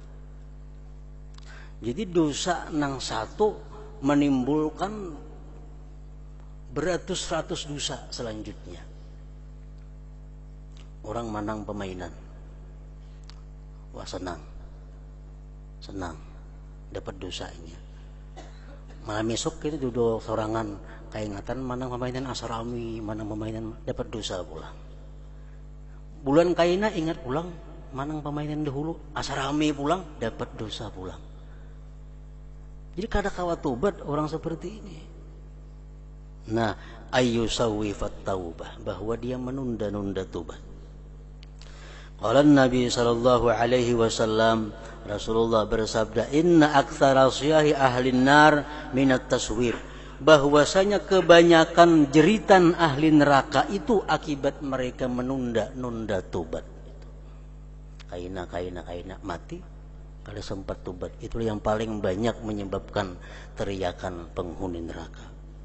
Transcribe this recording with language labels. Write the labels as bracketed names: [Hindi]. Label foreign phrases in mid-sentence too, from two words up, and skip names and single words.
[Banjar] Jadi dosa nang satu menimbulkan beratus-ratus dosa selanjutnya. [Indonesian] Orang menang permainan, wah senang dapat dosanya. [Banjar] Malam esok kita duduk sorangan, keingatan manang pemainan asrami, manang pemainan dapat dosa pulang. Bulan kaina ingat pulang, manang pemainan dahulu asrami pulang dapat dosa pulang. Jadi kada kawa tobat orang seperti ini. [Indonesian] Nah, [Arabic] أن يسوف التوبة, [Indonesian] bahwa dia menunda-nunda tobat. [Arabic] قال النبي صلى الله عليه وسلم, [Indonesian] Rasulullah bersabda, [Arabic] إن أكثر صياح أهل النار من التسويف, [Indonesian] bahwasanya kebanyakan jeritan ahli neraka itu akibat mereka menunda-nunda tobat. [Banjar] Kaina mati kalau sempat tobat. [Indonesian] Itulah yang paling banyak menyebabkan teriakan penghuni neraka.